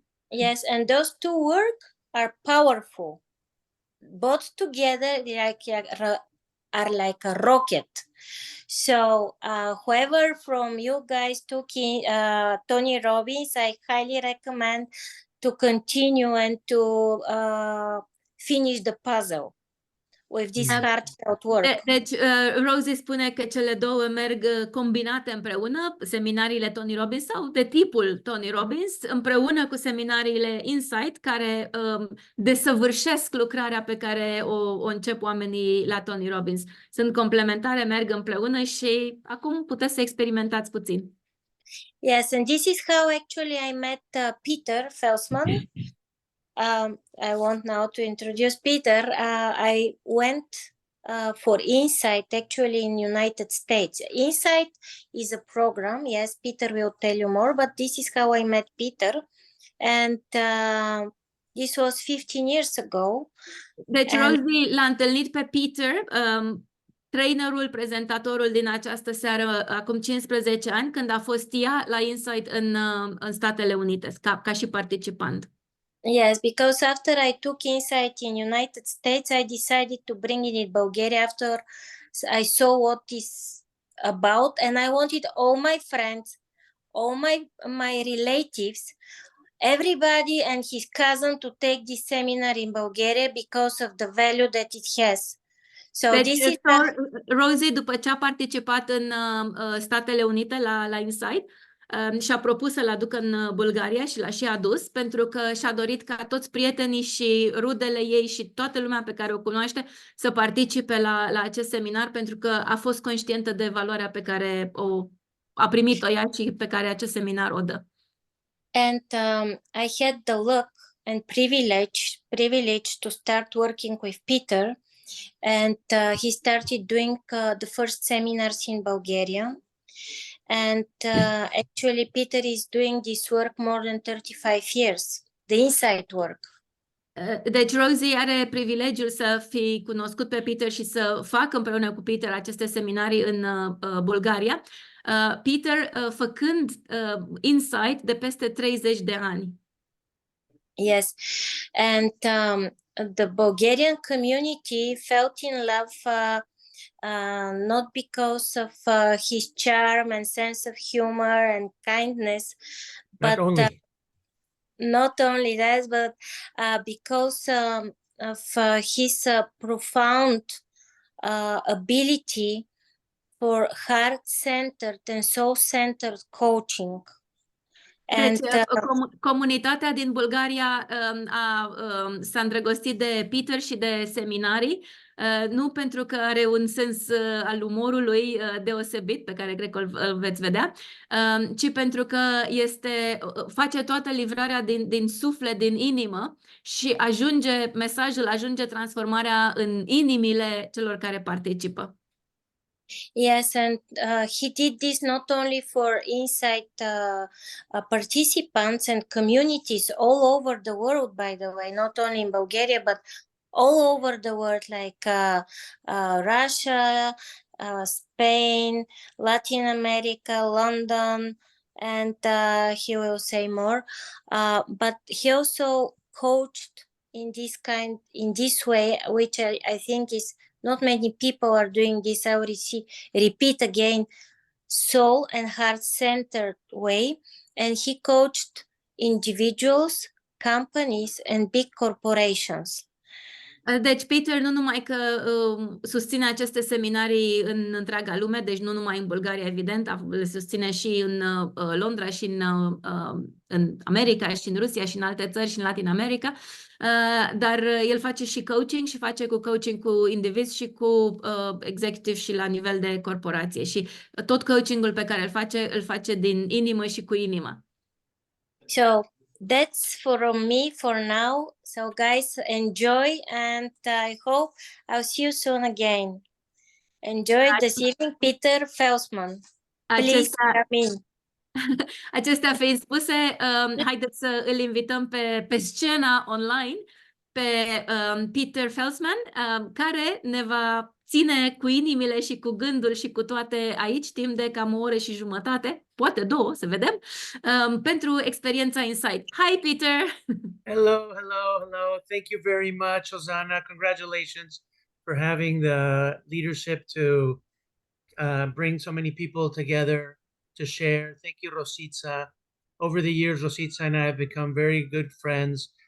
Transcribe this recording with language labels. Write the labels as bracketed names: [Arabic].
[English] Yes, and those two work are powerful. Both together are like a rocket. So whoever from you guys took Tony Robbins, I highly recommend to continue and to finish the puzzle with this heartfelt work. [Romanian] Deci, Rosie spune că cele două merg combinate împreună, seminariile Tony Robbins sau de tipul Tony Robbins, împreună cu seminariile Insight, care desăvârșesc lucrarea pe care o încep oamenii la Tony Robbins. Sunt complementare, merg împreună și acum puteți să experimentați puțin. [English] Yes, and this is how actually I met Peter Felsman. I want now to introduce Peter. I went for Insight actually in United States. Insight is a program. Yes, Peter will tell you more, but this is how I met Peter. And this was 15 years ago. [Romanian] Deci Rosie l-a întâlnit pe Peter, trainerul, prezentatorul din această seară, acum 15 ani, când a fost ea la Insight în Statele Unite, ca și participant. [English] Yes, because after I took Insight in United States, I decided to bring it in Bulgaria after I saw what it's about, and I wanted all my friends, all my relatives, everybody and his cousin to take this seminar in Bulgaria because of the value that it has. So [Romanian] deci, [English] this is [Romanian] Rosie, după ce a participat în Statele Unite la Insight, și-a propus să-l aducă în Bulgaria și l-a și adus, pentru că și-a dorit ca toți prietenii și rudele ei și toată lumea pe care o cunoaște să participe la acest seminar, pentru că a fost conștientă de valoarea pe care a primit-o ea și pe care acest seminar o dă. [English] And I had the luck and privilege to start working with Peter, and he started doing the first seminars in Bulgaria. And actually, Peter is doing this work more than 35 years, the Insight work. [Romanian] Deci Rosie are privilegiul să fi cunoscut pe Peter și să facă împreună cu Peter aceste seminarii în Bulgaria. Peter făcând Insight de peste 30 de ani. [English] Yes, and the Bulgarian community felt in love not because of his charm and sense of humor and kindness, Not but only. not only that, but because of his profound ability for heart-centered and soul-centered coaching. [Romanian] Deci, [English] And [Romanian] comunitatea din Bulgaria s-a îndrăgostit de Peter și de seminarii, nu pentru că are un sens al umorului deosebit, pe care cred că îl veți vedea, ci pentru că face toată livrarea din suflet, din inimă și mesajul ajunge transformarea în inimile celor care participă. [English] Yes, and he did this not only for Insight participants and communities all over the world, by the way, not only in Bulgaria, but all over the world, like Russia, Spain, Latin America, London, and he will say more. But he also coached in this way, which I think is not many people are doing this. I will repeat again, soul and heart-centered way. And he coached individuals, companies, and big corporations. [Romanian] Deci Peter nu numai că susține aceste seminarii în întreaga lume, deci nu numai în Bulgaria, evident, le susține și în Londra și în America și în Rusia și în alte țări și în Latin America, dar el face și coaching și face coaching cu indivizi și cu executive și la nivel de corporație și tot coachingul pe care îl face din inimă și cu inimă. [English] So that's from me for now. So guys, enjoy, and I hope I'll see you soon again. Enjoy this evening, Peter Felsman. Please come in. [Romanian] Acestea fiind spuse, haideți să îl invităm pe scena online pe Peter Felsman, care ne va ține cu inimile și cu gândul și cu toate aici timp de cam o oră și jumătate, poate două, să vedem, pentru Experiența Insight. [English] Hi, Peter! Hello, hello, hello. Thank you very much, Ozana. Congratulations for having the leadership to bring so many people together to share. Thank you, Rositza. Over the years, Rositza and I have become very good friends.